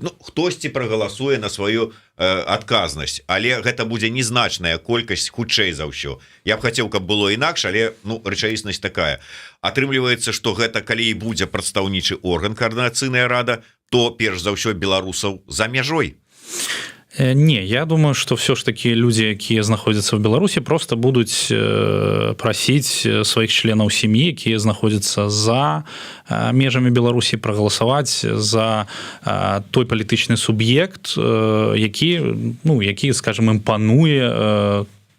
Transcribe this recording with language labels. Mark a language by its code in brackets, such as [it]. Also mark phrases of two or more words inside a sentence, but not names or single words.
[be] Хтосьці прагаласуе на сваю адказнасць, але гэта будзе незначная колькасць хутчэй за ўсё. Я б хацеў, каб было інакш, але рэчаіснасць такая. Атрымліваецца, што гэта калі і будзе прадстаўнічы орган координацыйная рада, то перш за ўсё беларусаў за мяжой. [ru] Не, я думаю, что все ж таки люди, [be] якія знаходзяцца в Беларусі, просто будуць прасіць сваіх членаў сям'і, якія знаходзяцца за межамі Беларусі, прагаласаваць за той палітычны суб'ект, які, скажем, імпануе